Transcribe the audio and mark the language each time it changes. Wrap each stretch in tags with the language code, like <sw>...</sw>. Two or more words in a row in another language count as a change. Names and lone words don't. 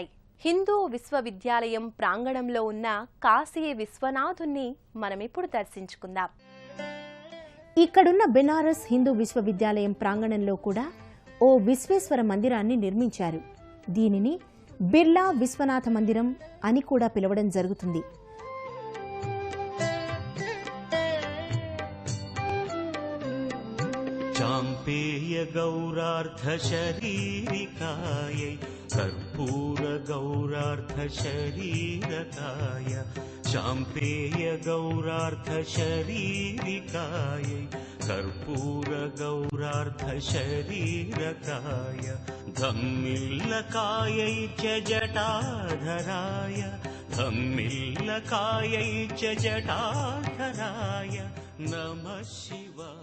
<te>హిందూ విశ్వవిద్యాలయం ప్రాంగణంలో ఉన్న కాశీ విశ్వనాథుణ్ణి మనమిప్పుడు దర్శించుకుందాం. ఇక్కడున్న బెనారస్ హిందూ విశ్వవిద్యాలయం ప్రాంగణంలో కూడా ఓ విశ్వేశ్వర మందిరాన్ని నిర్మించారు. దీనిని బిర్లా విశ్వనాథ మందిరం అని కూడా పిలవడం జరుగుతుంది.</te> <sa>चाम्पेय गौरार्थ शरीरिकायै कर्पूर गौरार्थ शरीरकाय चाम्पेय गौरार्थ शरीरिकायै कर्पूर गौरार्थ शरीरकाय धम्मिल्लकायै च जटाधराय धम्मिल्लकायै च जटाधराय नमः शिवाय.</sa>